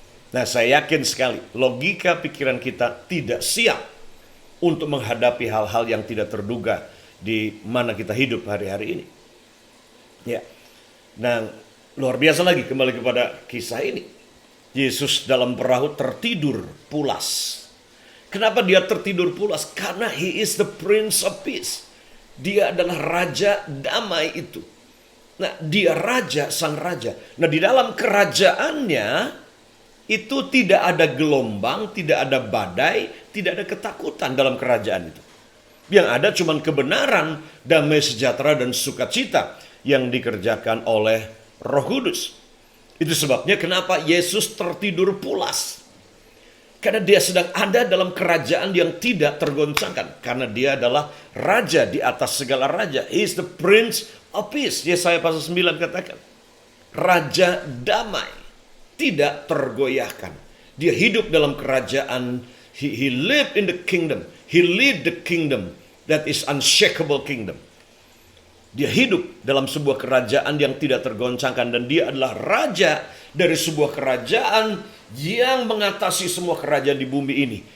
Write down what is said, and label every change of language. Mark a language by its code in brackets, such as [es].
[id] Nah, saya yakin sekali, logika pikiran kita tidak siap untuk menghadapi hal-hal yang tidak terduga di mana kita hidup hari-hari ini. Ya. Nah, luar biasa lagi kembali kepada kisah ini. Yesus dalam perahu tertidur pulas. Kenapa dia tertidur pulas? Karena [en] he is the Prince of Peace. [id] Dia adalah raja damai itu. Nah, dia raja, sang raja. Nah, di dalam kerajaannya itu tidak ada gelombang, tidak ada badai, tidak ada ketakutan dalam kerajaan itu. Yang ada cuma kebenaran, damai sejahtera, dan sukacita yang dikerjakan oleh Roh Kudus. Itu sebabnya kenapa Yesus tertidur pulas. Karena dia sedang ada dalam kerajaan yang tidak tergoncangkan. Karena dia adalah raja di atas segala raja. [en] He is the Prince of Peace. [id] Yesaya pasal 9 katakan. Raja damai. Tidak tergoyahkan. Dia hidup dalam kerajaan. [en] He lived in the kingdom. He lived the kingdom that is unshakable kingdom. [id] Dia hidup dalam sebuah kerajaan yang tidak tergoncangkan. Dan dia adalah raja dari sebuah kerajaan yang mengatasi semua kerajaan di bumi ini.